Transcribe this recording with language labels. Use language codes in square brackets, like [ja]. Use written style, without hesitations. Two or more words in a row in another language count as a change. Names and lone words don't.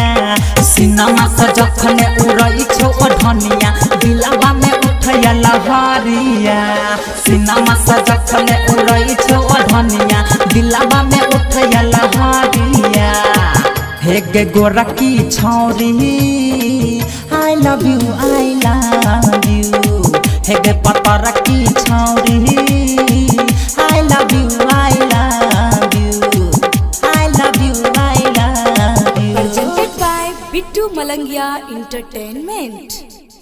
[mai] सिनेमा से जखन उड़ै छौ ओढ़निया, दिलवा में उठैया लहरिया। सिनेमा से जखन उड़ै छौ ओढ़निया, दिलवा में उठैया लहरिया। हे गे गोरकी छौरी [en] I love you I love you. [mai] हे गे पतरकी छौरी [en] I love you I love you. I love [mai] मलंगिया इंटरटेनमेंट।